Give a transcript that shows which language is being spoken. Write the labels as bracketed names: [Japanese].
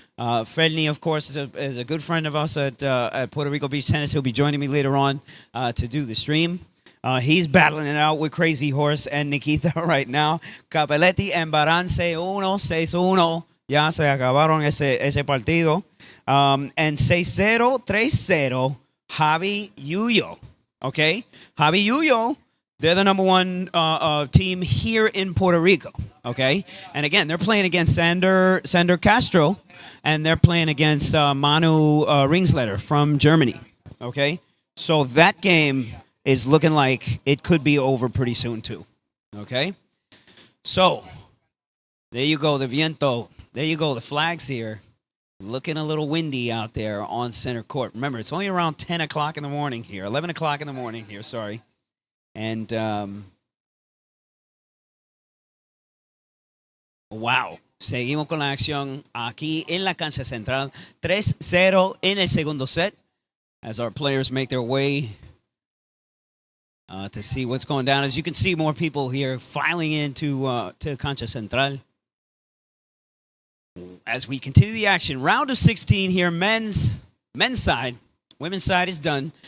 [English] Felny, of course, is a good friend of us at Puerto Rico Beach Tennis. He'll be joining me later on to do the stream. He's battling it out with Crazy Horse and Nikita right now. Capelletti and Baran 6-1, 6-1. [Spanish] Ya se acabaron ese partido. [English] And 6-0, 3-0, Javi Yuyo. Okay? Javi Yuyo, they're the number one team here in Puerto Rico. Okay? And again, they're playing against Sander Castro, and they're playing against Manu Ringsletter from Germany. Okay? So that game is looking like it could be over pretty soon too. Okay? So, there you go, the viento. There you go, the flags here. Looking a little windy out there on center court. Remember, it's only around 10 o'clock in the morning here. 11 o'clock in the morning here, sorry. And, wow. [Spanish] Seguimos con la acción aquí en la cancha central. [English] 3-0 [Spanish] en el segundo set [English] as our players make their way to see what's going down. As you can see, more people here filing into to Cancha Central. As we continue the action, round of 16 here, men's side. Women's side is done.